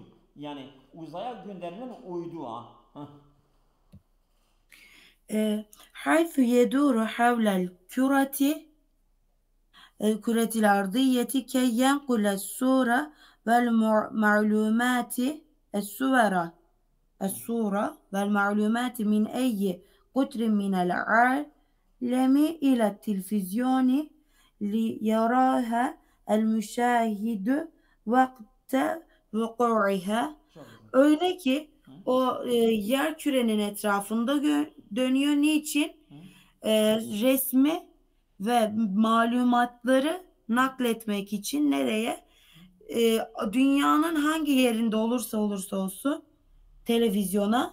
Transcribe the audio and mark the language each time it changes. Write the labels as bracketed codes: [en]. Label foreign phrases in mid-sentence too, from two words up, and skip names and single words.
[tr] Yani uzaya gönderilen uydu ha. [ar] حيث يدور حول الكرة الأرضية كي ينقل الصورة والمعلومات الصورة والمعلومات من أي قطر من العالم إلى التلفزيون ليراها المشاهد وقت وقوعها. [tr] Öyle ki o yer kürenin etrafında dönüyor. Niçin? Resmi ve malumatları nakletmek için nereye? Dünyanın hangi yerinde olursa olsun televizyona